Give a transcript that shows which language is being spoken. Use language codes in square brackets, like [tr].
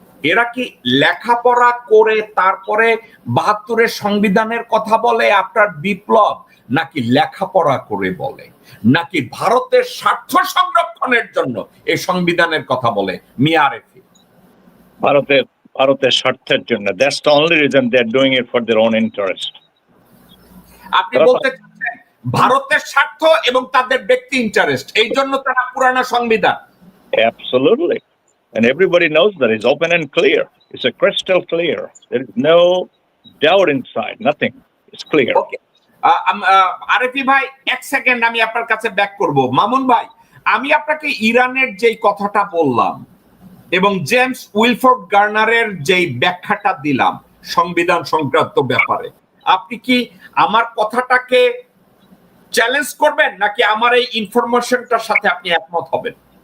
[bn] এরা কি লেখাপড়া করে তারপরে ৭২-এর সংবিধানের কথা বলে আপনার বিপ্লব, নাকি লেখাপড়া করে বলে, নাকি ভারতের স্বার্থ সংরক্ষণের জন্য এই সংবিধানের কথা বলে? মিয়া আরিফি, ভারতের স্বার্থের জন্য। [en] That's the only reason they are doing it for their own interest. [bn] আপনি বলতে চাচ্ছেন ভারতের স্বার্থ এবং তাদের ব্যক্তি ইন্টারেস্ট, এই জন্য তারা পুরানো সংবিধান? [en] Absolutely. And everybody knows that. It's open and clear. It's a crystal clear. There is no doubt inside. Nothing. It's clear. Okay. [bn] Arefi ভাই 1 সেকেন্ড আমি আপনার কাছে ব্যাক করব। মামুন ভাই, আমি আপনাকে ইরানের যেই কথাটা বললাম এবং জেমস উইলফোর্ড গার্নারের যেই ব্যাখ্যাটা দিলাম সংবিধান সংক্রান্ত ব্যাপারে, আপনি কি আমার কথাটাকে চ্যালেঞ্জ করবেন নাকি আমার এই ইনফরমেশনটার সাথে আপনি একমত হবেন?